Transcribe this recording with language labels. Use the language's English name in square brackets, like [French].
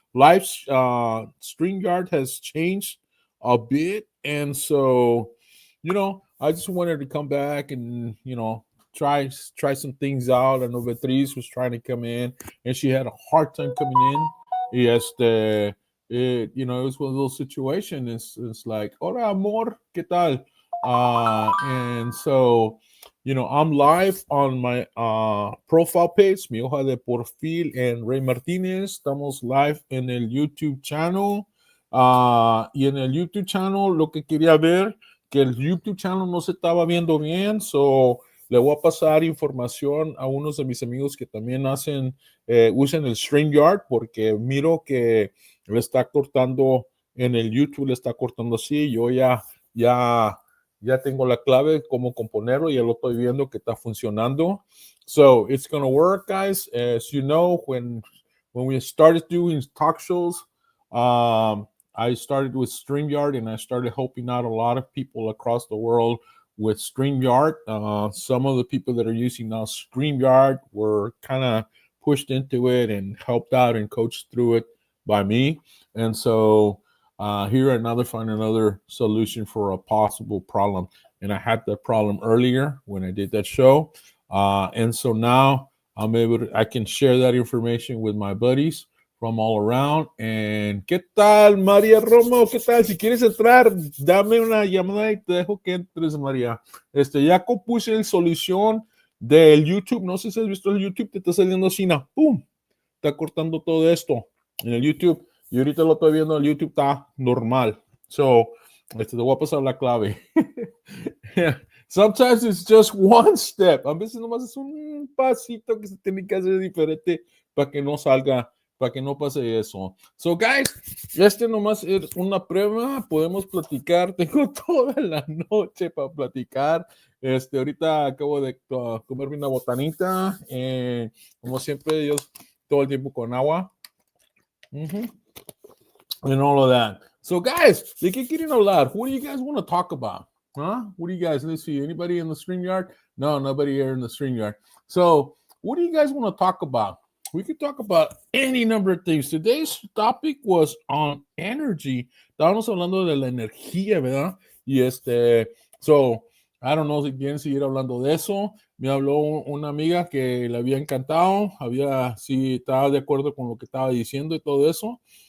[English] Life's StreamYard has changed a bit, and so I just wanted to come back and try some things out. I know Beatriz was trying to come in, and she had a hard time coming in. Yes, it was one of those situations. It's like, [Spanish] hola, amor, ¿qué tal? [English] And so I'm live on my profile page, [Spanish] mi hoja de perfil [English] en Rey Martínez. [Spanish] Estamos live en el YouTube channel. Y en el YouTube channel lo que quería ver, que el YouTube channel no se estaba viendo bien, so le voy a pasar información a unos de mis amigos que también usan el StreamYard, porque miro que le está cortando en el YouTube, le está cortando así. Yo ya tengo la clave, cómo componerlo, ya lo estoy viendo que está funcionando. [English] So it's going to work, guys. As you know, when we started doing talk shows, I started with StreamYard, and I started helping out a lot of people across the world with StreamYard. Some of the people that are using now StreamYard were kind of pushed into it and helped out and coached through it by me. And so here find another solution for a possible problem. And I had that problem earlier when I did that show. And so now I can share that information with my buddies from all around. [Spanish] And ¿qué tal, María Romo? ¿Qué tal? Si quieres entrar, dame una llamada y te dejo que entres, María. Ya compuse la solución del YouTube. No sé si has visto el YouTube, te está saliendo así, ¡pum! Está cortando todo esto en el YouTube. Y ahorita lo estoy viendo, el YouTube está normal. So, te voy a pasar la clave. [English] Sometimes it's just one step. [Spanish] A veces nomás es un pasito que se tiene que hacer diferente para que no salga, para que no pase eso. [English] So, guys, [Spanish] nomás es una prueba. Podemos platicar. Tengo toda la noche para platicar. Ahorita acabo de comerme una botanita. Como siempre, yo todo el tiempo con agua. [English] And all of that. So, guys, they keep getting a lot. What do you guys want to talk about? Huh? What do you guys, let's see, anybody in the StreamYard? No, nobody here in the StreamYard. So, what do you guys want to talk about? We could talk about any number of things. Today's topic was on energy. [Spanish] Estábamos hablando de la energía, ¿verdad? Y [English] so, I don't know [Spanish] si quieren seguir hablando de eso. Me habló una amiga que le había encantado, estaba de acuerdo con lo que estaba diciendo y todo eso.